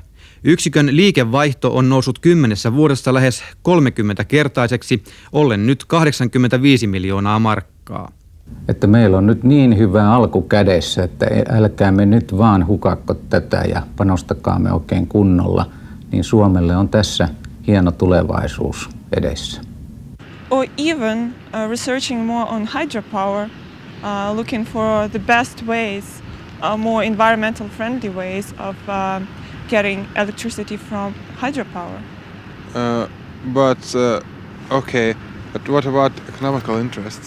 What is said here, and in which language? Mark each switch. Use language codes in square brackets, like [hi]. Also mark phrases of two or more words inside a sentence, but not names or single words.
[fi] Yksikön liikevaihto on noussut 10 vuodessa lähes 30-kertaiseksi, ollen nyt 85 miljoonaa markkaa. Että meillä on nyt niin hyvä alku kädessä, että älkäämme nyt vaan hukakko tätä ja panostakaamme oikein kunnolla, niin Suomelle on tässä hieno tulevaisuus edessä. [en] Or even researching more on hydropower, looking for the best ways, more environmental friendly ways of getting electricity from hydropower. Okay, but what about economical interests?